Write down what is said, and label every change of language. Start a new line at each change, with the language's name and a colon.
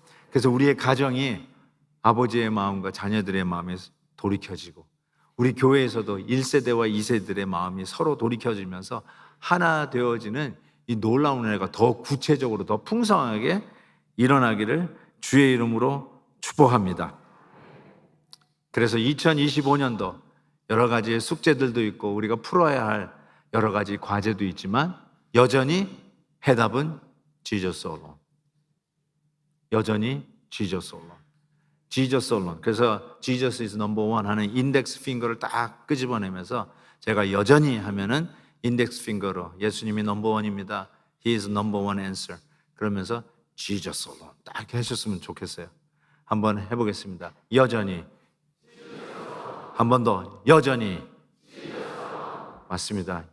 Korean: 그래서 우리의 가정이 아버지의 마음과 자녀들의 마음에 돌이켜지고 우리 교회에서도 1세대와 2세들의 마음이 서로 돌이켜지면서 하나 되어지는 이 놀라운 은혜가 더 구체적으로 더 풍성하게 일어나기를 주의 이름으로 축복합니다. 그래서 2025년도 여러 가지의 숙제들도 있고 우리가 풀어야 할 여러 가지 과제도 있지만 여전히 해답은
English: Jesus alone.
Korean: 여전히
English: Jesus alone. Jesus alone.
Korean: 그래서
English: Jesus is number one
Korean: 하는 인덱스 핑거를 딱 끄집어내면서 제가 여전히 하면은 인덱스 핑거로 예수님이 넘버 원입니다.
English: He is number one answer.
Korean: 그러면서
English: Jesus alone
Korean: 딱 하셨으면 좋겠어요. 한번 해보겠습니다. 여전히. 한 번 더. 여전히. 맞습니다.